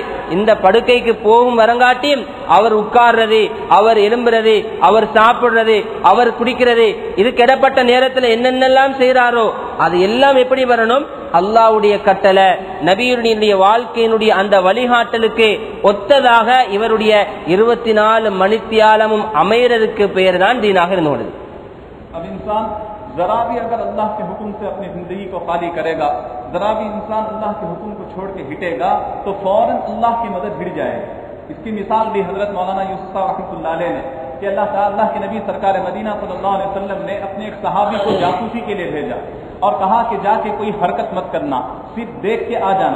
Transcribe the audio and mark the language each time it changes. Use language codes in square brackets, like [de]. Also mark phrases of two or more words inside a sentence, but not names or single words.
[ta] இந்த படுக்கைக்கு போகும் வரங்காட்டியும் அவர் உட்கார்றது, அவர் எழும்புறது, அவர் சாப்பிடுறது, அவர் குடிக்கிறது, இதுக்கு இடப்பட்ட நேரத்தில் என்னென்னலாம் செய்யறாரோ அது எல்லாம் எப்படி வரணும்? அல்லாஹ்வுடைய கட்டளை, நபியுடைய வாழ்க்கையினுடைய அந்த வழிகாட்டலுக்கு ஒத்ததாக இவருடைய 24 மணித்தியாலமும் அமைகிறதுக்கு பெயர் தான் दीनाக இருந்தது. [hi] अब इंसान जरा भी अगर अल्लाह के हुक्म से अपनी जिंदगी को खाली करेगा, जरा भी इंसान अल्लाह के हुक्म को छोड़ के हिटेगा तो फौरन अल्लाह की मदद हिट जाएगी. इसकी मिसाल दी हजरत मौलाना यूसुफ [ar] رحمة الله عليه [hi] ने कि अल्लाह के नबी सरकार मदीना [ar] صلى الله عليه وسلم [hi] ने अपने एक सहाबी को जासूसी के लिए भेजा और कहा कि जाके कोई हरकत मत करना, सिर्फ देख के आ जाना.